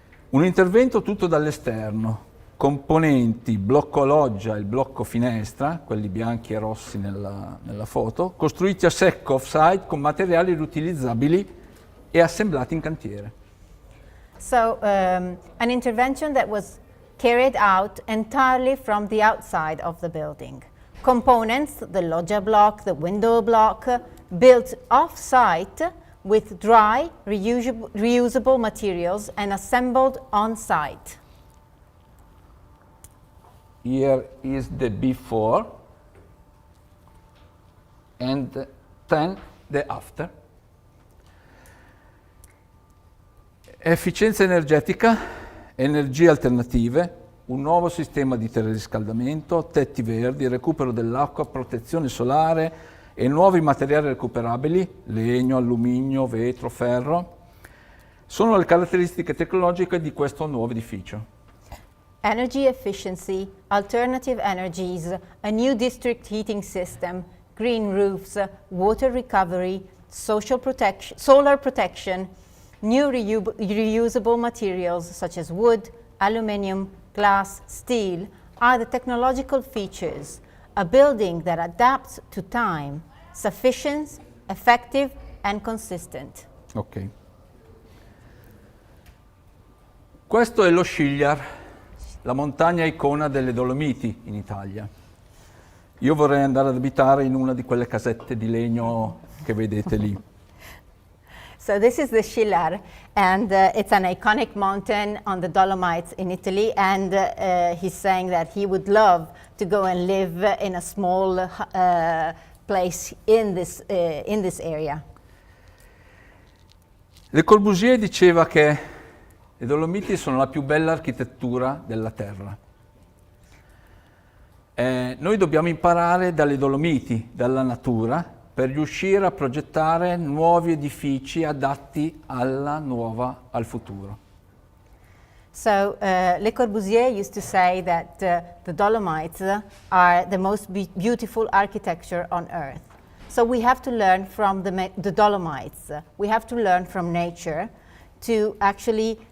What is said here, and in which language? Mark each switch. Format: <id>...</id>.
<it>Un intervento tutto dall'esterno, componenti, blocco loggia e blocco finestra, quelli bianchi e rossi nella foto, costruiti a secco off-site con materiali riutilizzabili e assemblati in cantiere.</it> <en>So an intervention that was carried out entirely from the outside of the building. Components, the loggia block, the window block, built off-site with dry, reusable materials and assembled on-site. Here is the before and then the after.</en> <it>Efficienza energetica, energie alternative, un nuovo sistema di teleriscaldamento, tetti verdi, recupero dell'acqua, protezione solare e nuovi materiali recuperabili, legno, alluminio, vetro, ferro, sono le caratteristiche tecnologiche di questo nuovo edificio.</it> <en>Energy efficiency, alternative energies, a new district heating system, green roofs, water recovery, solar protection, new reusable materials such as wood, aluminum, glass, steel are the technological features. A building that adapts to time, sufficient, effective and consistent. Ok.</en> <it>Questo è lo Sciliar, la montagna icona delle Dolomiti in Italia. Io vorrei andare ad abitare in una di quelle casette di legno che vedete lì.</it> <en>So this is the Sciliar, and it's an iconic mountain on the Dolomites in Italy, and he's saying that he would love to go and live in a small place in this area.</en> <it>Le Corbusier diceva che le Dolomiti sono la più bella architettura della Terra. Noi dobbiamo imparare dalle Dolomiti, dalla natura, per riuscire a progettare nuovi edifici adatti al futuro.</it> <en>So Le Corbusier used to say that the Dolomites are the most beautiful architecture on Earth. So we have to learn from the Dolomites. We have to learn from nature to actually</en>